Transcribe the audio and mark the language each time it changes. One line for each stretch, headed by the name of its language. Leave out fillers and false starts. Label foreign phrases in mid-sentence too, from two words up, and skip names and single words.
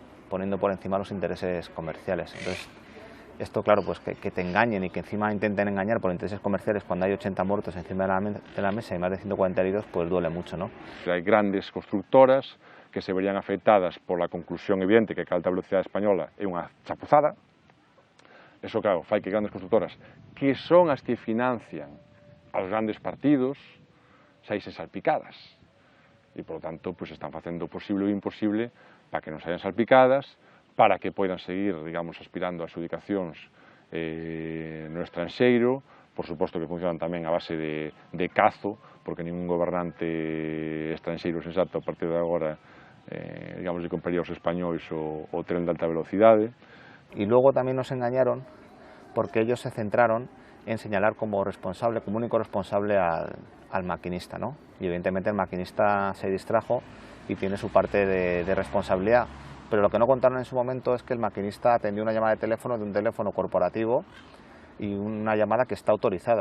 Spanish: Poniendo por encima los intereses comerciales. Entonces, esto, claro, pues que te engañen y que encima intenten engañar por intereses comerciales cuando hay 80 muertos encima de la mesa y más de 140 heridos, pues duele mucho, ¿no? Hay grandes constructoras que se verían afectadas por la conclusión evidente que
Galician: a alta velocidade española é unha chapuzada. Eso, claro, fai que grandes constructoras, que son as que financian aos grandes partidos, saísen salpicadas. E,
Spanish: por lo tanto,
Galician: pues, están facendo o posible e o imposible para que non saian salpicadas, para que poidan seguir, digamos, aspirando a adjudicacións no estranxeiro, por suposto que funcionan tamén a base de cazo, porque ningún gobernante estranxeiro sensato a partir de agora digamos, que compraría os españois o tren de alta velocidade.
Spanish: Y luego también nos engañaron porque ellos se centraron en señalar como responsable, como único responsable al maquinista, ¿no? Y evidentemente el maquinista se distrajo y tiene su parte de responsabilidad. Pero lo que no contaron en su momento es que el maquinista atendió una llamada de un teléfono corporativo y una llamada que está autorizada.